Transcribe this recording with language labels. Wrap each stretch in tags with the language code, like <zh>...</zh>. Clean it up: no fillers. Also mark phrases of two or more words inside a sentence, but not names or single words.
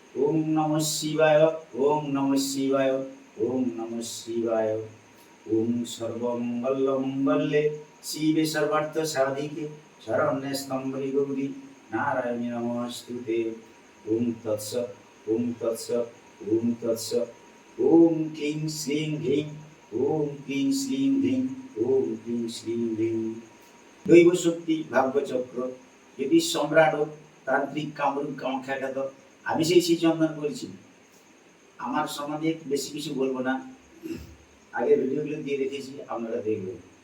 <sa>ওম নমঃ শিবায়, ওম নমঃ শিবায়, ওম নমঃ শিবায়। ওম সর্বমঙ্গল মঙ্গলে শিবে সর্বার্থ সাধিকে শরণ্যে স্তম্ভে গৌরী নারায়ণী নমস্তুতে। ওম তৎসৎ, ওম তৎসৎ, ওম তৎসৎ। ওম ক্লিং শ্রীং হ্রিং, ওম ক্লিং শ্রীং হ্রিং, ওম ক্লিং শ্রীং হ্রিং।</sa> <bn>দৈব শক্তি ভাগ্যচক্র যদি সম্রাট তান্ত্রিক কামরূপ কামাখ্যাখ্যাত, আমি সেই শ্রীচন্দন বলছি। আমার সম্বন্ধে বেশি কিছু বলবো না, আগে ভিডিওগুলো দিয়ে রেখেছি, আপনারা দেখবেন।</bn>